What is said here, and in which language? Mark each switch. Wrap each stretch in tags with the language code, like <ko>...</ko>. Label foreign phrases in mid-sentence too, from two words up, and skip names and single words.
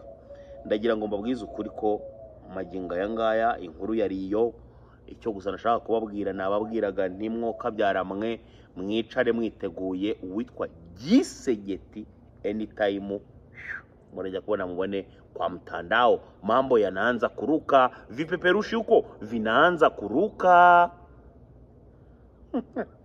<rw>Ndagira ngo mbabwize ukuri ko magingo aya ngaya inkuru yariyo, icyo gusa nashaka kubabwira nababwiraga ntimwoka byaramwe, mwicare mwiteguye uwitwa Gisegeti anytime murajya kubona mubone</rw> <sw>kwa mtandao, mambo yanaanza kuruka, vipeperushi huko vinaanza kuruka.</sw>